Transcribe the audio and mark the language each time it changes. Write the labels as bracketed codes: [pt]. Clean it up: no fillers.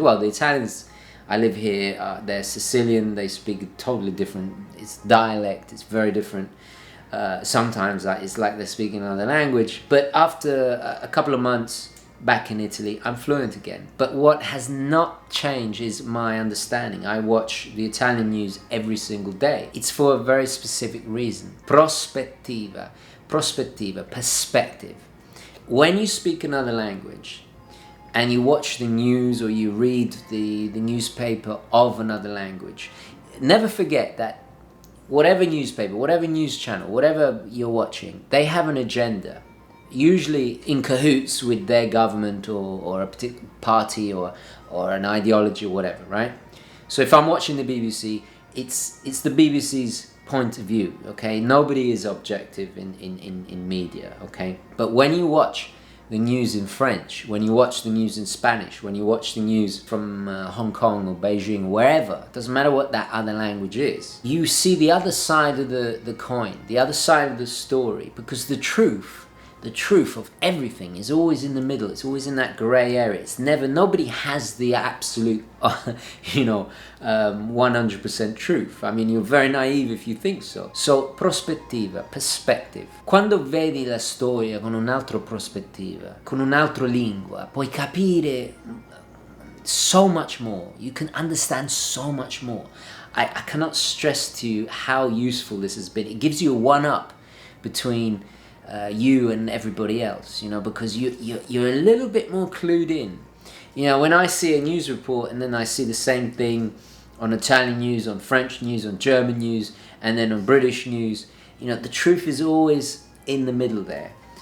[en] Well, the Italians I live here, they're Sicilian, they speak totally different, it's dialect, it's very different. Sometimes it's like they're speaking another language. But after a couple of months back in Italy, I'm fluent again. But what has not changed is my understanding. I watch the Italian news every single day. It's for a very specific reason. Prospettiva, perspective. When you speak another language, and you watch the news or you read the newspaper of another language, never forget that whatever newspaper, whatever news channel, whatever you're watching, they have an agenda. usually in cahoots with their government or a particular party or an ideology or whatever, right? So if I'm watching the BBC, it's the BBC's point of view, okay? Nobody is objective in media, okay? But when you watch the news in French, when you watch the news in Spanish, when you watch the news from Hong Kong or Beijing, wherever, it doesn't matter what that other language is, you see the other side of the coin, the other side of the story, because the truth of everything is always in the middle. It's always in that grey area. It's never, nobody has the absolute, 100% truth. I mean, you're very naive if you think so. [it] So, prospettiva, perspective. Quando vedi la storia con un'altra prospettiva, con un'altra lingua, puoi capire [en] so much more. You can understand so much more. I cannot stress to you how useful this has been. It gives you a one-up between you and everybody else, because you're a little bit more clued in. When I see a news report and then I see the same thing on Italian news, on French news, on German news, and then on British news, the truth is always in the middle there.